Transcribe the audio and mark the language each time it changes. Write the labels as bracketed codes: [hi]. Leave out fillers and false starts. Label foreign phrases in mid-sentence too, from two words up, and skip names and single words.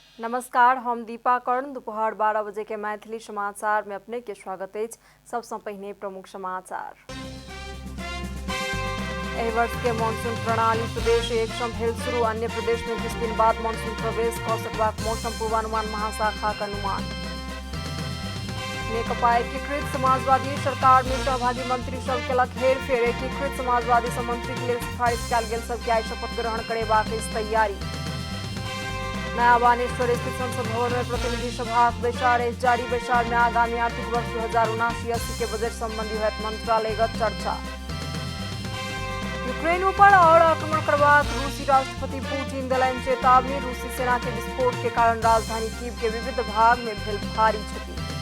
[mai] नमस्कार, हम दीपा कर्ण। दोपहर 12 बजे के मैथिली समाचार में अपने के स्वागत है। सबसे पहले प्रमुख समाचार। एहि वर्ष के मानसून प्रणाली प्रदेश एक भेल शुरू। अन्य प्रदेश में 20 दिन बाद मानसून प्रवेश क सकबाक मौसम पूर्वानुमान महाशाखा का अनुमान। नेकपा एकीकृत समाजवादी सरकार में सहभागी मंत्री सब केलक हेरफेर। एकीकृत समाजवादी से मंत्री के लिए सिफारिश कयल गेल सबके आई शपथ ग्रहण करेबाक तैयारी। नया बानेश्वर स्थित संसद भवन में प्रतिनिधि सभा बैसार जारी। बैसार में आगामी आर्थिक वर्ष 2079-80 के बजट संबंधी होयत मंत्रालयगत चर्चा। यूक्रेन पर और आक्रमण करबाक रूसी राष्ट्रपति पुतिन देलनि चेतावनी। रूसी सेना के विस्फोट के कारण राजधानी कीव के विविध भाग में भेल भारी क्षति।